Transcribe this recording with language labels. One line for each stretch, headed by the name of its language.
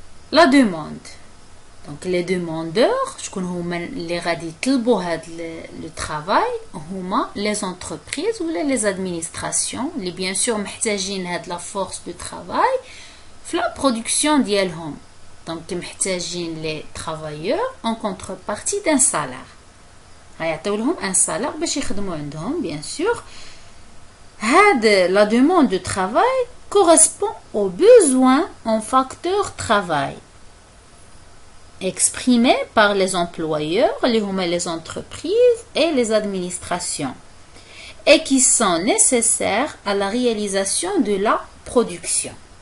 French: La demande. Donc, les demandeurs, les
Arabic: غادي يطلبوا هذا
French: le travail,
Arabic: هما
French: les entreprises ou les administrations, les bien sûr
Arabic: محتاجين هاد
French: la force de travail في la production
Arabic: ديالهم.
French: Donc,
Arabic: محتاجين
French: les travailleurs en contrepartie d'un salaire.
Arabic: غيعطيو لهم
French: un salaire
Arabic: باش يخدموا عندهم,
French: bien sûr. La demande de travail correspond aux besoins en facteur travail exprimés par les employeurs, les entreprises et les administrations, et qui sont nécessaires à la réalisation de la production.